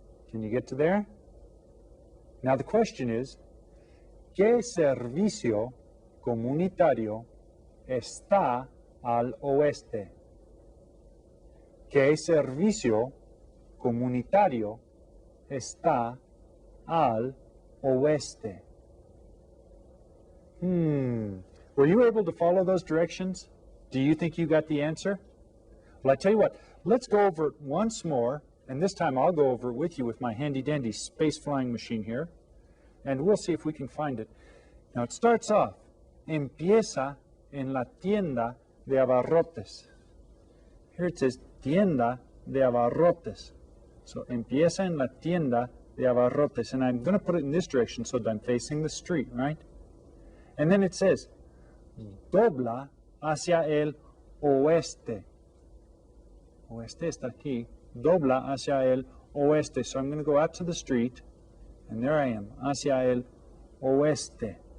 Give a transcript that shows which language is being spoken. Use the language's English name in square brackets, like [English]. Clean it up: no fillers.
[English] Can you get to there? Now the question is, [Spanish] ¿qué servicio comunitario está al oeste? ¿Qué servicio comunitario está al oeste? [English] Were you able to follow those directions? Do you think you got the answer? Well, I tell you what, let's go over it once more, and this time I'll go over it with you with my handy-dandy space flying machine here, and we'll see if we can find it. Now it starts off, [Spanish] empieza en la tienda de abarrotes. [English] Here it says, tienda de abarrotes. So [Spanish] empieza en la tienda de abarrotes, [English] and I'm going to put it in this direction so that I'm facing the street, right? And then it says, [Spanish] dobla hacia el oeste. Oeste está aquí. Dobla hacia el oeste. [English] So I'm going to go out to the street, and there I am, [Spanish] hacia el oeste.